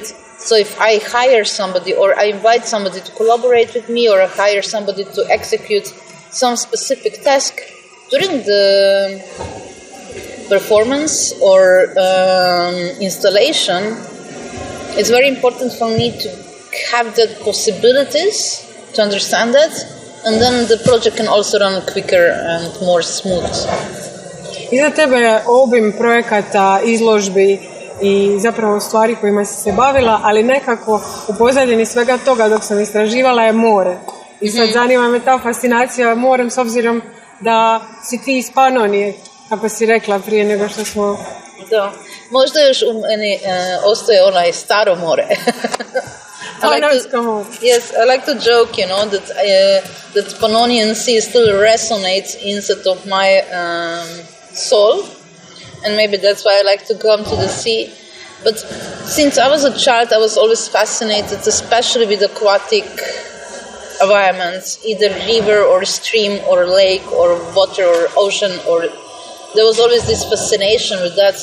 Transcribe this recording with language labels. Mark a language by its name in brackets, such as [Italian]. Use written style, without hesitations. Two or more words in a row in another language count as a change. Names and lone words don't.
[English] So if I hire somebody or I invite somebody to collaborate with me, or I hire somebody to execute some specific task during the performance or installation, it's very important for me to have that possibilities, to understand that, and then the project can also run quicker and more smooth. [Croatian] Iza tebe je obim projekata, izložbi i zapravo stvari kojima si se bavila, ali nekako u pozadini svega toga dok sam istraživala je more. I sad zanima me ta fascinacija morem, s obzirom da si ti iz Panonije, kako si rekla prije nego što smo... Da, možda još u meni ostaje onaj staro more. [English] Yes, I like to joke, that Pannonian Sea still resonates inside of my soul, and maybe that's why I like to come to the sea. But since I was a child, I was always fascinated, especially with aquatic environments, either river or stream or lake or water or ocean, or there was always this fascination with that.